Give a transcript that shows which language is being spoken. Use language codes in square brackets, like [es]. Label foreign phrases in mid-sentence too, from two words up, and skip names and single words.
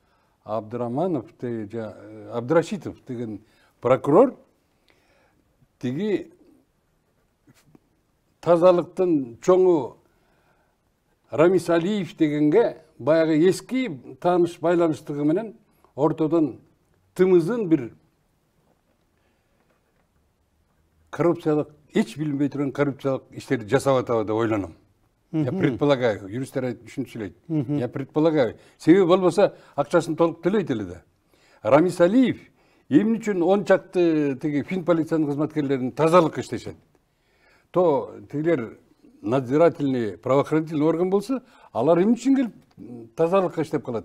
[ky] Абдрашитов деген прокурор тиги тазалыктын чоңу Рамис Алиев дегенге баягы эски тааныш байланыштыгы менен ортодон тымызын бир коррупциялык, эч билинбей турган коррупциялык иштерди жасап атабы деп ойлоном. [ru] Я предполагаю, [ky] юристтер түшүнчүлөйт. [ru] Я предполагаю. [ky] Себеби болбосо акчасын толук төлөйт эле да. Рамис Алиев эмне үчүн 10 чакты тиги фин полициянын кызматкерлерин тазалык иштешет? То тигилер [ru] надзирательный, правоохранительный орган [ky] болсо, алар эмне үчүн келип тазалыкка иштеп калат?